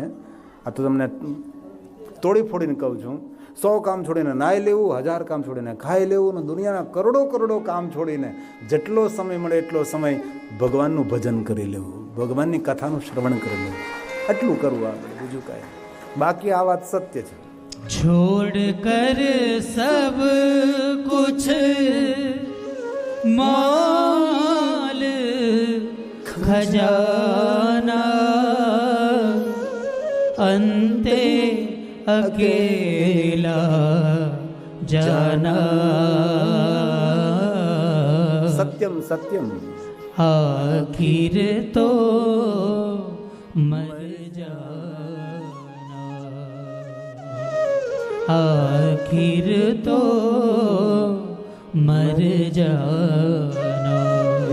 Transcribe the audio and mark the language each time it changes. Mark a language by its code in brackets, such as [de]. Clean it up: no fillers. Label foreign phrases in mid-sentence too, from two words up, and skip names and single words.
[gu] આ તો તમને તોડી ફોડીને કહું છું. 100 કામ છોડીને નાઈ લેવું, 1000 કામ છોડીને ખાઈ લેવું, ને દુનિયાના કરોડો કામ છોડીને જેટલો સમય મળે એટલો સમય ભગવાનનું ભજન કરી લેવું, ભગવાનની કથાનું શ્રવણ કરી લેવું. આટલું કરવું આપણે, બીજું કાંઈ. બાકી આ વાત સત્ય છે. [hi] छोड़ कर सब कुछ माल खजाना अंते अकेला जाना. [gu] સત્યમ સત્યમ. [hi] आखिर तो मर जाना, आखिर तो मर जाना.